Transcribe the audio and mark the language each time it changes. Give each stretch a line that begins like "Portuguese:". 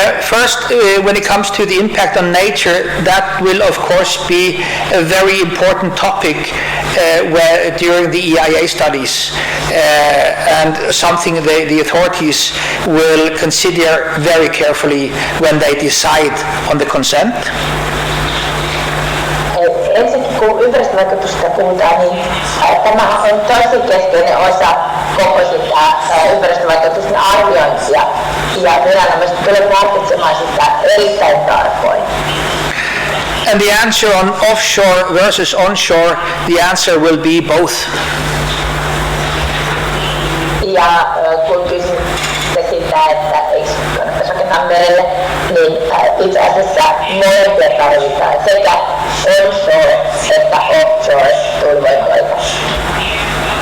English: First, when it comes to the impact on nature, that will of course be a very important topic during the EIA studies, and something the authorities will consider very carefully when they decide on the consent.
Finnish: Ensinnäkin kun ympäristövaikutusta puhutaan, niin tämä on tosi keskeinen osa koko sitä ympäristövaikutusten arviointia, ja viranomaiset tulevat harkitsemaan sitä erittäin tarkoin.
English: And the answer on offshore versus onshore, the answer will be both.
Finnish: Ja kun kysytte sitä, että eikö kannattaisi rakentaa merelle, niin itse asiassa molempia tarvitaan, sekä onshore että offshore tuulivoimaloita.